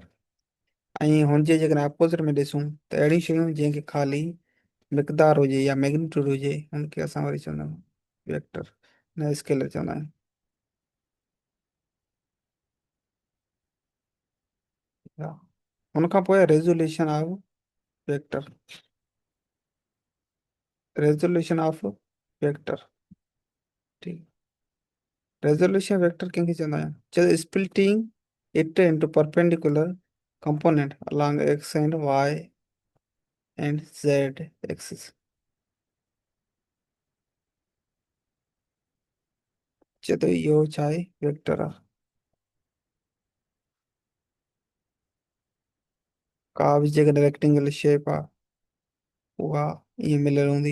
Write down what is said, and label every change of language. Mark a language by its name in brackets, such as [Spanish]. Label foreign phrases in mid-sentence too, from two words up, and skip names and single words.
[Sindhi] ऐं हुनजे जेकॾहिं अपोज़िट में ॾिसूं त अहिड़ी शयूं जंहिंखे ख़ाली मिक़दार हुजे या मैग्नीट्यूड हुजे हुनखे असां वरी चवंदा आहियूं वेक्टर, न स्केलर चवंदा आहियूं। हा। [English] हुन खां पोइ Resolution of vector. Resolution of vector. [Sindhi] ठीक। [English] resolution vector [Sindhi] कंहिंखे चवंदा आहियूं, चए [English] splitting it into perpendicular component along x and y and z axis. [Sindhi] चए तो इहो छा आहे, वेक्टर आहे। का बि जेकॾहिं [English] rectangular shape [Sindhi] आहे उहा ईअं मिलियल हूंदी।